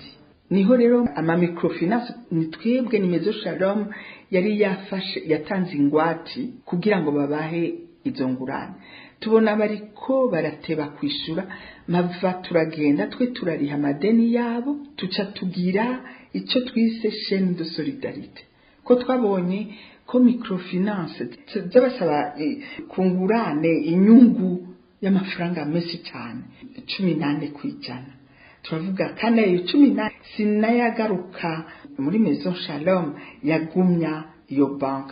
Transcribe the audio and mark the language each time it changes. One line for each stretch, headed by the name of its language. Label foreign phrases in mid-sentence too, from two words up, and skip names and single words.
Rundi: Niho rero ama microfinance ni twebwe ni Maison Shalom yari yatanze ingwati kugira ngo babahe izo ngurane. Tubona bariko barateba kwishura, mava turagenda twe turariha amadeni yabo, tuca tugira icyo twise
French: chaîne de solidarité,
Rundi: ko twabonye ko microfinance zabasaba kungurane inyungu y'amafaranga menshi cyane 18%. Turavuga kandi ayo 18 sinayagaruka muri Maison Shalom yagumya iyo bank.